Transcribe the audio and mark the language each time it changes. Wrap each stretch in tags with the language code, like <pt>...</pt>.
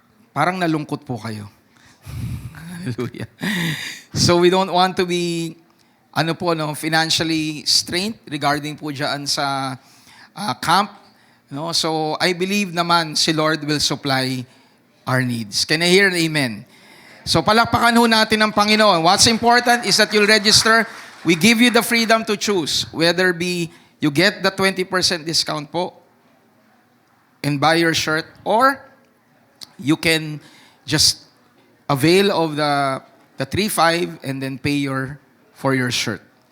<en>Parang nalungkot po kayo. Hallelujah. So we don't want to be financially strained regarding po diyan sa camp. No, so I believe naman si Lord will supply our needs. Can I hear an amen?</en> <tl>So palakpakan ho natin ang Panginoon.</tl> <en>What's important is that you'll register. We give you the freedom to choose whether be you get the 20% discount po and buy your shirt, or you can just avail of the 3.5 and then pay for your shirt.</en>